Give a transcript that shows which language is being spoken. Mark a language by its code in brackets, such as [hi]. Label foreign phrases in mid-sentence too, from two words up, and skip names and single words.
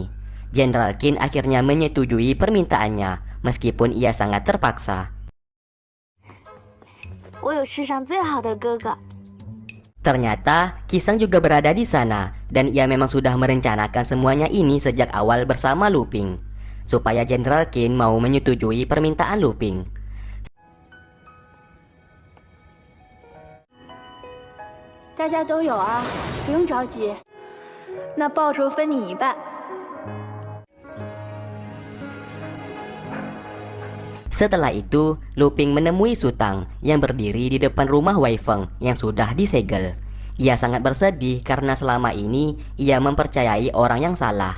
[id] Jenderal Qin akhirnya menyetujui permintaannya meskipun ia sangat terpaksa. Ternyata Qisang juga berada di sana dan ia memang sudah merencanakan semuanya ini sejak awal bersama Lu Ping, supaya Jenderal Qin mau menyetujui permintaan Lu Ping. [zh] 大家都有啊，不用着急。那报酬分你一半。 [id] Setelah itu, Lu Ping menemui Su Tang yang berdiri di depan rumah Wei Feng yang sudah disegel. Ia sangat bersedih karena selama ini ia mempercayai orang yang salah.